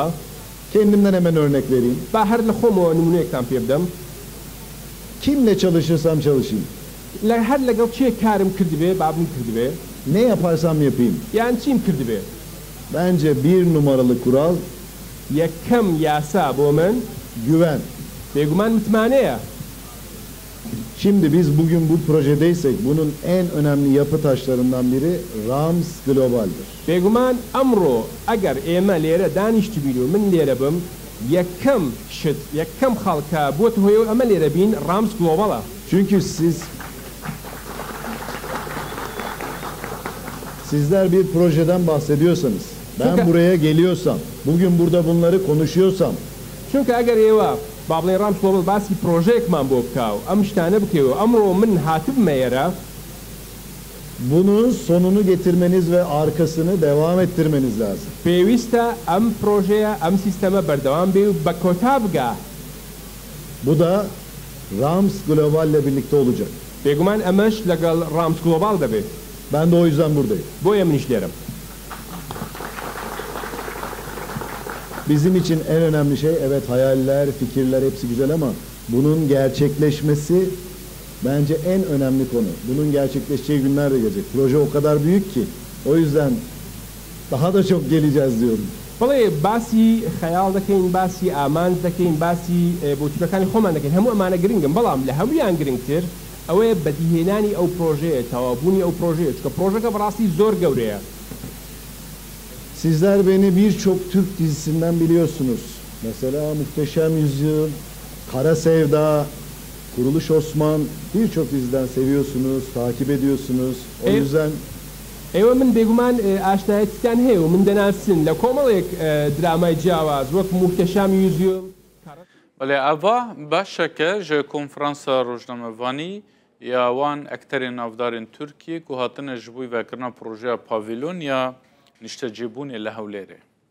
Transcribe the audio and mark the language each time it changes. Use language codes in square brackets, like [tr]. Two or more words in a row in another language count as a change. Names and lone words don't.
[tr] Kendimden hemen örnek vereyim. [ckb] با هەر لە خۆمەوە نمونەیەکتان پێ بدەم. [tr] Kimle çalışırsam çalışayım. [ckb] هەر لەگەڵ چێ کارم کردبێ بابم کردبێ [tr] Ne yaparsam yapayım. [ckb] یان چیم کردبێ [tr] Bence bir numaralı kural [ckb] یەکەم یاسا بۆ من [tr] güven. [ckb] بێگومان متمانەیە. [tr] Şimdi biz bugün bu projedeysek bunun en önemli yapı taşlarından biri Rams Global'dir. [ckb] بێگومان ئەمڕۆ ئەگەر ئێمە لێرە دانیشتبین و من لێرە بم یەکەم شت یەکەم خەڵکە بۆت هۆیە ئەمە لێرە بین رامز گلۆباڵە. [tr] Çünkü sizler bir projeden bahsediyorsanız, ben buraya geliyorsam, bugün burada bunları konuşuyorsam, [ckb] چونکە ئەگەر ئێوە با بڵێن رامز گلۆبال باسی پرۆژەیەکمان بۆ بکاو ئەم شتانە بکەوە ئەمڕۆ من هاتبمە ئێرە [tr] bunun sonunu getirmeniz ve arkasını devam ettirmeniz lazım. [ckb] پێویستە ئەم پرۆژەیە ئەم سیستەمە بەردەوام بێ و بە کۆتا بگا. [tr] Bu da Rams Global ile birlikte olacak. [ckb] بێگومان ئەمەش لەگەڵ رامز گلۆبال دەبێت. [tr] Ben de o yüzden buradayım. [ckb] بۆیە منیش لێرەم. [tr] Bizim için en önemli şey evet hayaller, fikirler hepsi güzel ama bunun gerçekleşmesi bence en önemli konu. Bunun gerçekleşeceği günler de gelecek. Proje o kadar büyük ki. O yüzden daha da çok geleceğiz diyorum. [ckb] بەڵێ باسی خەیاڵ دەکەین باسی ئامانج دەکەین باسی بۆچوونەکانی خۆمان دەکەین هەموو ئەمانە گرنگن بەڵام لە هەمویان گرنگتر ئەوەیە بەدیهێنانی ئەو پرۆژەیە تەوابوونی ئەو پرۆژەیە چکە پرۆژەکە بەڕاستی زۆر گەورەیە. [tr] Sizler beni birçok Türk dizisinden biliyorsunuz. Mesela Muhteşem Yüzyıl, Kara Sevda, Kuruluş Osman, birçok diziden seviyorsunuz, takip ediyorsunuz. O yüzden [ckb] ئێوە من بێگومان ئاشنایەتیتان هەیە و من دەناسن لە کۆمەڵێک درامای جیاواز وەک موحتەشامی یوزیۆم. [ku] بەڵێ ئەڤا باشەکە ژە کۆنفرانسە ڕۆژنامەوانی یاوان ئەکتەرێن ناودارên Tirkiye ku hatine ji bo vekirina projeya Pavîlon ya niştecîbûnê li Hewlêrê.